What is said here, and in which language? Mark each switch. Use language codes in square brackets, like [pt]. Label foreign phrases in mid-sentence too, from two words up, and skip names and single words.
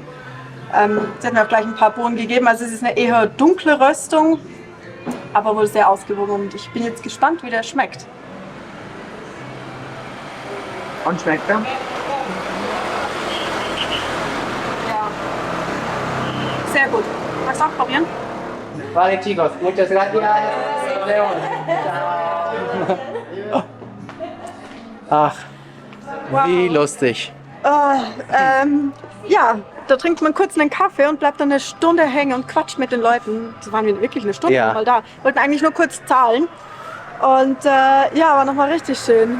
[de] Sie hat mir auch gleich ein paar Bohnen gegeben, also es ist eine eher dunkle Röstung, aber wohl sehr ausgewogen und ich bin jetzt gespannt, wie der schmeckt. Und schmeckt er? Ja. Sehr gut. Magst du auch probieren? [es] Vale, chicos, muchas gracias. [de] Ach, wie lustig. Ja, da trinkt man kurz einen Kaffee und bleibt dann eine Stunde hängen und quatscht mit den Leuten. Das waren wir wirklich eine Stunde Ja. mal da. Wollten eigentlich nur kurz zahlen. Und ja, war nochmal richtig schön.